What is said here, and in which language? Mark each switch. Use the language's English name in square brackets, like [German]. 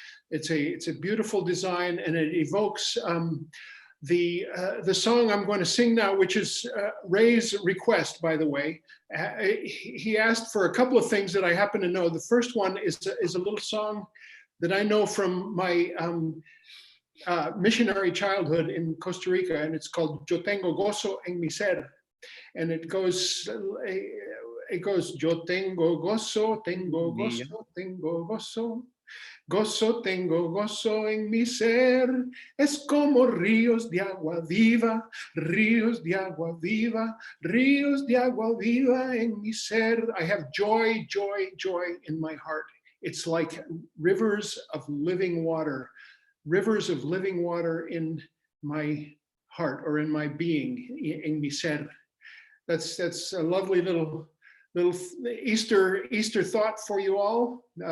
[English] It's a beautiful design, and it evokes the song I'm going to sing now, which is Ray's request, by the way. He asked for a couple of things that I happen to know. The first one is a little song that I know from my missionary childhood in Costa Rica, and it's called Yo tengo gozo en mi ser. And it goes, [Spanish] Yo tengo gozo, tengo gozo, tengo gozo. Gozo tengo gozo en mi ser, es como ríos de agua viva, ríos de agua viva, ríos de agua viva en mi ser. [English] I have joy, joy, joy in my heart. It's like rivers of living water in my heart or in my being, [Spanish] en mi ser. [English] That's a lovely little Easter thought for you all.